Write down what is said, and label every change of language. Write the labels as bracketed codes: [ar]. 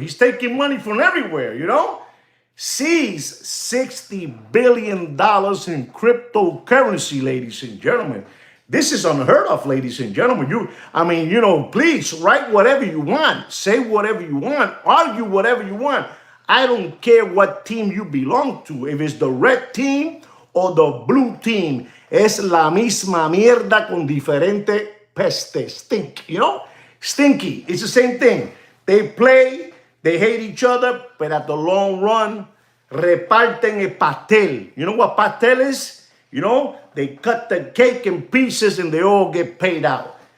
[en] He's taking money from everywhere, Seized $60 billion in cryptocurrency, ladies and gentlemen. This is unheard of, ladies and gentlemen. Please write whatever you want. Say whatever you want. Argue whatever you want. I don't care what team you belong to. If it's the red team or the blue team. [es] Es la misma mierda con diferente peste. [en] Stink, Stinky. It's the same thing. They play, they hate each other, but at the long run, [es] reparten el pastel. [en] You know what pastel is? They cut the cake in pieces and they all get paid out.